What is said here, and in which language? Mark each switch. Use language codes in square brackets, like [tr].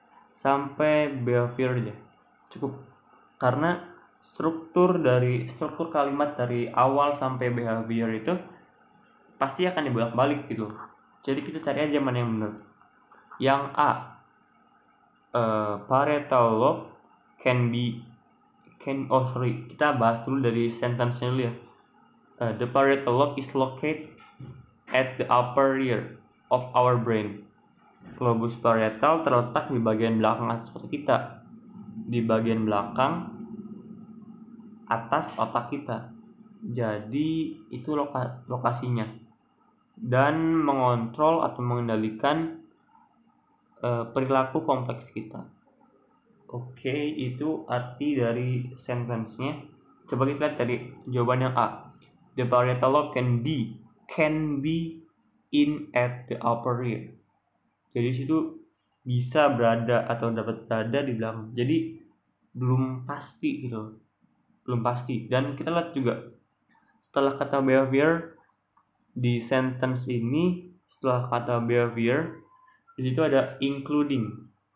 [id] Sampai behavior aja. Cukup. Karena struktur kalimat dari awal sampai behavior itu pasti akan dibolak-balik gitu. Jadi kita cari aja mana yang benar. Yang A, parietal lobe kita bahas dulu dari sentence-nya dulu ya. [en] The parietal lobe is located at the upper rear of our brain. [id] Lobus parietal terletak di bagian belakang atas otak kita, di bagian belakang atas otak kita. Jadi itu lokasinya, dan mengontrol atau mengendalikan perilaku kompleks kita. Oke, itu arti dari sentence-nya. Coba kita lihat dari jawaban yang A. [en] The parietal lobe can be in at the upper rear. [id] Jadi situ bisa berada atau dapat berada di belakang. Jadi belum pasti gitu. Belum pasti. Dan kita lihat juga setelah kata behavior di sentence ini, setelah kata behavior di situ ada including.